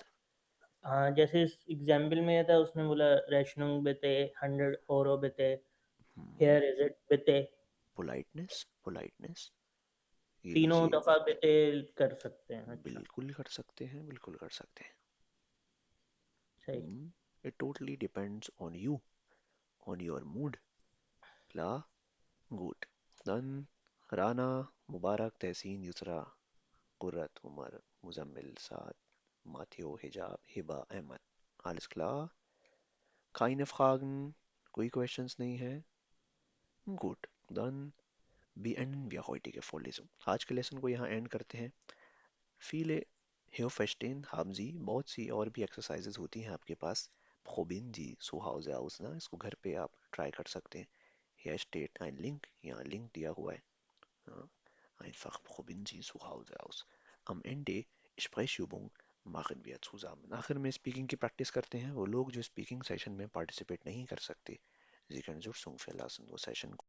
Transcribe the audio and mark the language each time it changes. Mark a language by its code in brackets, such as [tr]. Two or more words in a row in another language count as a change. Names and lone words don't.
[hi] हाँ, जैसे इस एग्जाम्पल में था उसने बोला [de] Rechnung bitte 100 € bitte, [en] here is it [hi] बिते। पोलाइटनेस ये तीनों लीजिए। दफा बिते कर सकते हैं। अच्छा, बिल्कुल कर सकते हैं, बिल्कुल कर सकते हैं। सही। [en] It totally depends on you, on your mood। [de] Klar, gut। Dann Rana, Mubarak, Tehsin, Yusra, Qurrat, Umar, Muzammil, Saad, Matteo, Hijab, Hiba, Ahmad। Alles klar? Keine Fragen? [hi] कोई questions नहीं है? [de] Gut, dann beenden wir heutige Vorlesung। [hi] आज के लेसन को यहाँ एंड करते हैं। [de] Viele Hörverstehen haben Sie। [hi] बहुत सी और भी एक्सरसाइजेज होती हैं आपके पास। [de] Probieren Sie zu Hause aus ना, [hi] इसको घर पे आप ट्राई कर सकते हैं। [de] Hier steht ein Link, [hi] यहाँ लिंक दिया हुआ है। [de] Einfach probieren Sie zu Hause aus। Am Ende Sprechübung machen wir zusammen। [hi] आखिर में स्पीकिंग की प्रैक्टिस करते हैं। वो लोग जो स्पीकिंग सेशन में पार्टिसिपेट नहीं कर सकते, [de] Sie können Kürzung verlassen, [hi] वो सेशन